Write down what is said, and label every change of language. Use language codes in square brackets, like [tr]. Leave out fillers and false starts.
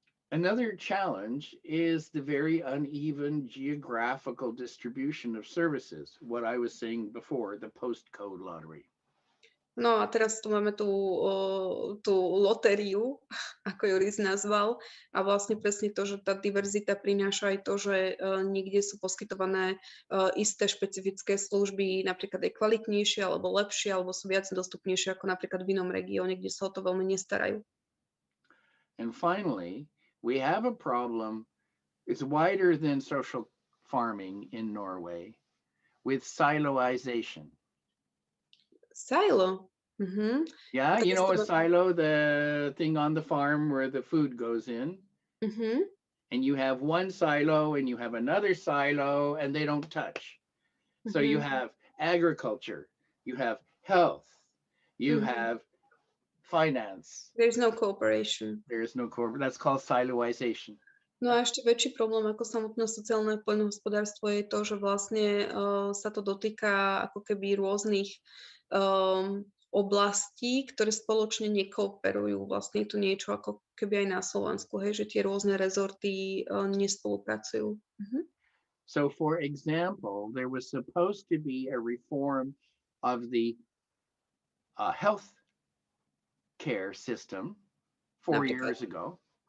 [en] Another challenge is the very uneven geographical distribution of services, what I was saying before, the postcode lottery. [sk] No a teraz tu máme tú lotériu, ako ju Rhys nazval, a vlastne presne to, že tá diverzita prináša aj to, že niekde sú poskytované isté špecifické služby, napríklad aj kvalitnejšie, alebo lepšie, alebo sú viac dostupnejšie ako napríklad v inom regióne, kde sa o to veľmi nestarajú. [en] And finally, we have a problem, it's wider than social farming in Norway, with siloization. Silo? Yeah, you know a silo, the thing on the farm where the food goes in. And you have one silo and you have another silo and they don't touch. So you have agriculture, you have health, you have finance. There's no cooperation. There is no cooperation. That's called siloization. [sk] No a ešte väčší problém ako samotné sociálne poľnohospodárstvo je to, že vlastne sa to dotýka ako keby rôznych oblastí, ktoré spoločne nekooperujú. Vlastne je tu niečo ako keby aj na Slovensku, hej, že tie rôzne rezorty nespolupracujú. [en] So So, for example, there was supposed to be a reform of the health care system 4 years ago.